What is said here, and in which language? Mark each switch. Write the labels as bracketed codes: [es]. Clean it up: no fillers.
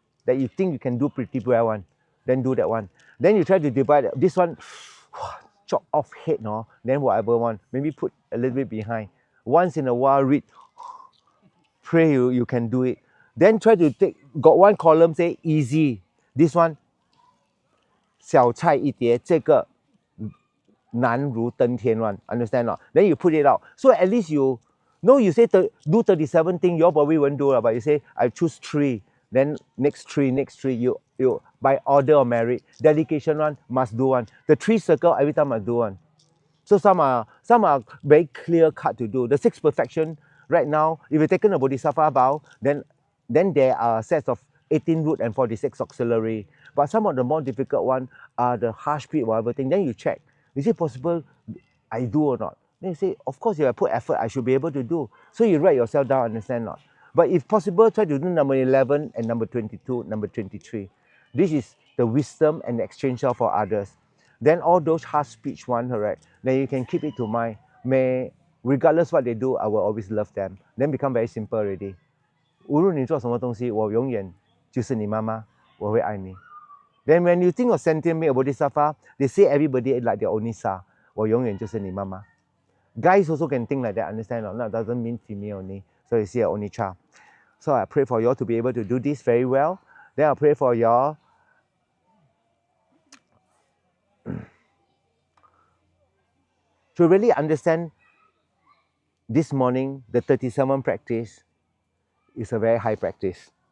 [en] That you think you can do pretty well one. Then do that one. Then you try to divide this one, chop off head, no? Then whatever one. Maybe put a little bit behind. Once in a while, read. Pray you can do it. Then try to take, got one column say easy. This one, [zh] 小菜一碟, 这个难如登天 one. [en] Understand not? Then you put it out. So at least you say do 37 things, your body won't do, but you say, I choose 3, then next 3, you by order of merit. Dedication one, must do one. The 3 circle, every time must do one. So some are very clear cut to do. The 6 perfection, right now, if you've taken a Bodhisattva vow, then there are sets of 18 root and 46 auxiliary. But some of the more difficult one are the harsh pit, whatever thing. Then you check, is it possible I do or not? Then you say, of course, if I put effort, I should be able to do. So you write yourself down, understand not? But if possible, try to do number 11 and number 22, number 23. This is the wisdom and exchange for others. Then all those hard speech one, correct? Then you can keep it to mind. May, regardless what they do, I will always love them. Then become very simple already. [zh] 无论你做什么东西，我永远就是你妈妈，我会爱你。 [en] Then when you think of sentient being, Bodhisattva, they say everybody like their only sa. [zh] 我永远就是你妈妈。 [en] Guys also can think like that, understand or not? That doesn't mean female only. So you see a only child. So I pray for you all to be able to do this very well. Then I pray for you all to really understand this morning, the 37 practice is a very high practice.